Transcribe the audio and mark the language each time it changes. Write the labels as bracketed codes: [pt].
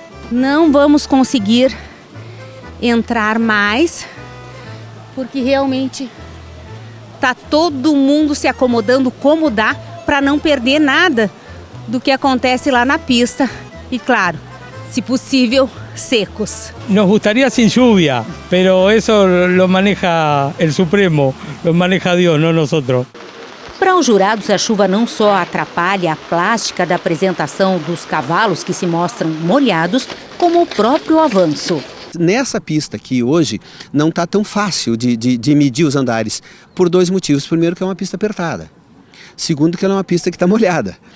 [pt] Não vamos conseguir entrar mais, porque realmente tá todo mundo se acomodando como dá para não perder nada do que acontece lá na pista. E claro, se possível, secos. [es] Nos gustaría sin lluvia, pero eso lo maneja el Supremo, lo maneja Dios, no nosotros. [pt] Para os jurados, a chuva não só atrapalha a plástica da apresentação dos cavalos que se mostram molhados, como o próprio avanço. Nessa pista aqui hoje não está tão fácil de medir os andares, por 2 motivos. Primeiro, que é uma pista apertada. Segundo, que ela é uma pista que está molhada.